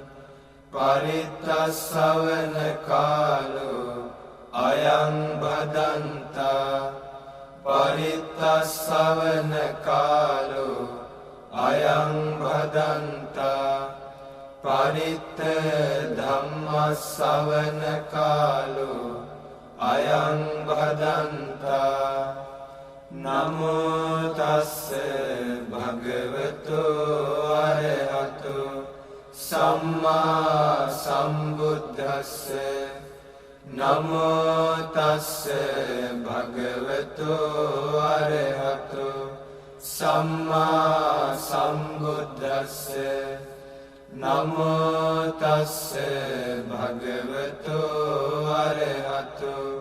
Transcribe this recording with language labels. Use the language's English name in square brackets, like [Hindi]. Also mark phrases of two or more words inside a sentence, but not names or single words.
[Pali] පරිත්තස්සවන කාලෝ අයං භදන්තා පරිත්තස්සවන කාලෝ අයං භදන්තා පරිත්ත ධම්මස්සවන කාලෝ අයං භදන්තා නමෝ තස්ස භගවතු අරහතු සම්මා සම්බුද්දස්ස නමෝ තස්ස භගවතු අරහතු සම්මා සම්බුද්දස්ස නමෝ තස්ස භගවතු අරහතු